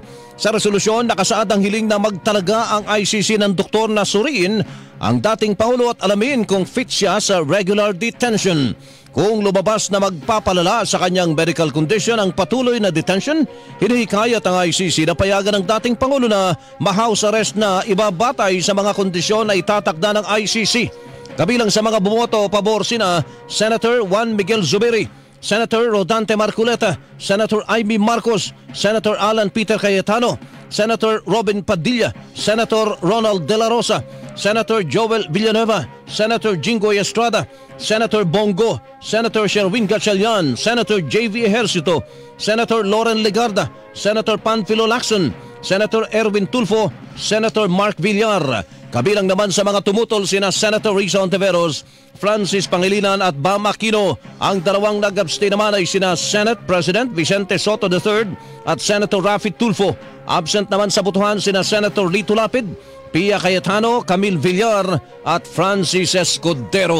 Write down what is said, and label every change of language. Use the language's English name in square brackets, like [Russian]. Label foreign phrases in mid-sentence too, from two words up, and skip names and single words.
[Filipino] Sa resolusyon, nakasaad ang hiling na magtalaga ang ICC ng doktor na suriin ang dating Pangulo at alamin kung fit siya sa [English] regular detention. [Filipino] Kung lumabas na magpapalala sa kanyang [English] medical condition [Filipino] ang patuloy na detention, hinihikayat ang ICC na payagan ng dating Pangulo na ma- [English] house arrest [Filipino] na ibabatay sa mga kondisyon na itatakda ng ICC. Kabilang sa mga bumoto pabor sina Senator Juan Miguel Zubiri, Senator Rodante Marcoleta, Senator Amy Marcos, Senator Alan Peter Cayetano, Senator Robin Padilla, Senator Ronald De La Rosa, Senator Joel Villanueva, Senator Jinggoy Estrada, Senator Bongo, Senator Sherwin Gatchalian, Senator J.V. Ejercito, Senator Loren Legarda, Senator Panfilo Lacson, Senator Erwin Tulfo, Senator Mark Villar. Kabilang naman sa mga tumutol sina Senator Risa Ontiveros, Francis Pangilinan at Bam Aquino. Ang dalawang nag-abstain naman ay sina Senate President Vicente Soto III at Senator Rafi Tulfo. Absent naman sa botohan sina Senator Lito Lapid, Pia Cayetano, Camille Villar at Francis Escudero.